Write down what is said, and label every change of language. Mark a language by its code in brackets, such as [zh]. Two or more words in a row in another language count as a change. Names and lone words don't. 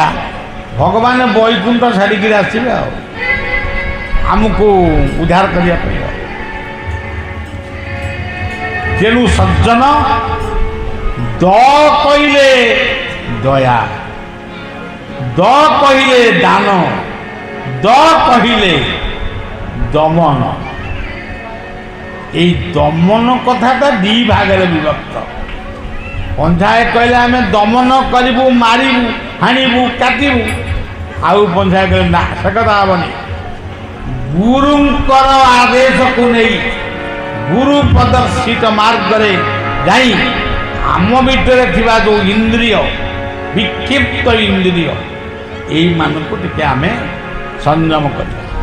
[or] ଭଗବାନ ବୈକୁଣ୍ଠ ଛାଡ଼ିକିରି ଆସିବେ ଆଉ ଆମକୁ ଉଦ୍ଧାର କରିବା ପାଇଁ। ତେଣୁ ସଜ୍ଜନ, କହିଲେ ଦୟା, କହିଲେ ଦାନ, କହିଲେ ଦମନ। ଏଇ ଦମନ କଥାଟା 2 ଭାଗରେ ବିଭକ୍ତ। পঞ্চায়ে କହିଲେ ଆମେ ଦମନ କରିବୁ, ମାରିବୁ, ହାଣିବୁ, କାଟିବୁ। ଆଉ ପଞ୍ଚାଏ କହିଲେ ନା, ସେ କଥା ହେବନି। ଗୁରୁଙ୍କର ଆଦେଶକୁ ନେଇ ଗୁରୁ ପ୍ରଦର୍ଶିତ ମାର୍ଗରେ ଯାଇ ଆମ ଭିତରେ ଥିବା ଯେଉଁ ଇନ୍ଦ୍ରିୟ, ବିକ୍ଷିପ୍ତ ଇନ୍ଦ୍ରିୟ, এইମାନଙ୍କୁ ଟିକେ ଆମେ ସଂଯମ କରିବା।